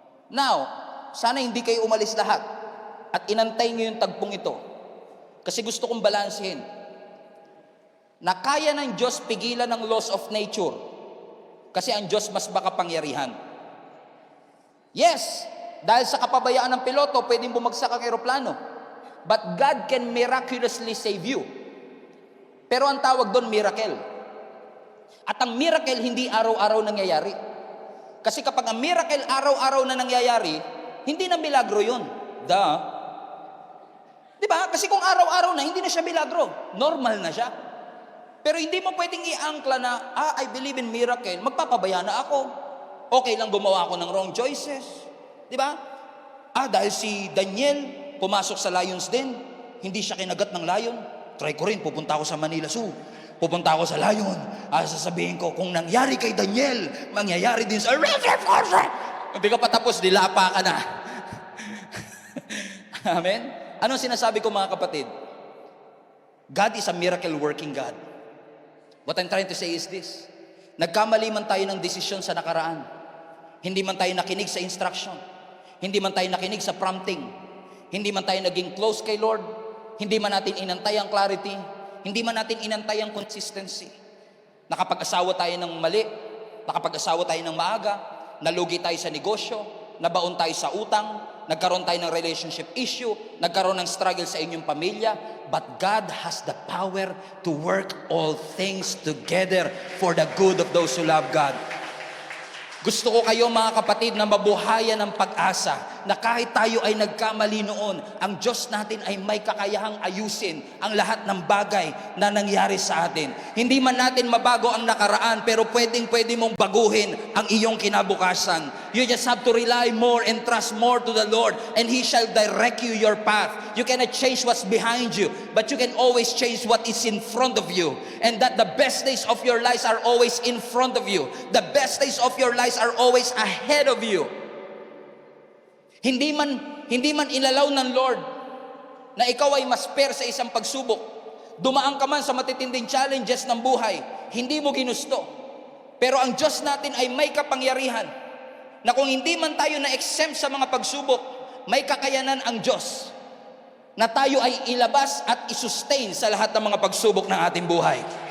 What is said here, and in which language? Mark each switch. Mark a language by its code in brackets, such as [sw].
[tl] Now, sana hindi kayo umalis lahat at inantay nyo yung tagpong ito. Kasi gusto kong balansehin na kaya ng Diyos pigilan ng laws of nature kasi ang Diyos mas makapangyarihan. Yes, dahil sa kapabayaan ng piloto, pwedeng bumagsak ang eroplano. [en] But God can miraculously save you. [tl] Pero ang tawag doon, miracle. At ang miracle, hindi araw-araw nangyayari. Kasi kapag ang miracle, araw-araw na nangyayari, hindi na milagro yun. Di ba? Kasi kung araw-araw na, hindi na siya milagro. Normal na siya. Pero hindi mo pwedeng i-angkla na, [en] I believe in miracle, [tl] magpapabaya na ako. Okay lang gumawa ako ng wrong choices. Di ba? Dahil si Daniel, pumasok sa lion's den, hindi siya kinagat ng lion. Try ko rin, pupunta ako sa Manila Zoo. Pupunta ako sa lion. Sasabihin ko, kung nangyari kay Daniel, mangyayari din sa... Hindi ka patapos, dilapa ka na. Amen? Anong sinasabi ko mga kapatid? [en] God is a miracle working God. What I'm trying to say is this. [tl] Nagkamali man tayo ng desisyon sa nakaraan. Hindi man tayo nakinig sa instruction. Hindi man tayo nakinig sa prompting. Hindi man tayo naging close kay Lord. Hindi man natin inantay ang clarity. Hindi man natin inantay ang consistency. Nakapag-asawa tayo ng mali. Nakapag-asawa tayo ng maaga. Nalugi tayo sa negosyo. nabaon tayo sa utang, nagkaroon tayo ng relationship issue, nagkaroon ng struggle sa inyong pamilya, [en] but God has the power to work all things together for the good of those who love God. [tl] Gusto ko kayo mga kapatid na mabuhayan ng pag-asa na kahit tayo ay nagkamali noon, ang Diyos natin ay may kakayahang ayusin ang lahat ng bagay na nangyari sa atin. Hindi man natin mabago ang nakaraan, pero pwede mong baguhin ang iyong kinabukasan. [en] You just have to rely more and trust more to the Lord, and He shall direct you your path. You cannot change what's behind you, but you can always change what is in front of you. And that the best days of your lives are always in front of you. The best days of your lives are always ahead of you. [tl] Hindi man ilalaw ng Lord na ikaw ay masper sa isang pagsubok. Dumaan ka man sa matitinding challenges ng buhay, hindi mo ginusto. Pero ang Diyos natin ay may kapangyarihan na kung hindi man tayo na-exempt sa mga pagsubok, may kakayanan ang Diyos na tayo ay ilabas at isustain sa lahat ng mga pagsubok ng ating buhay.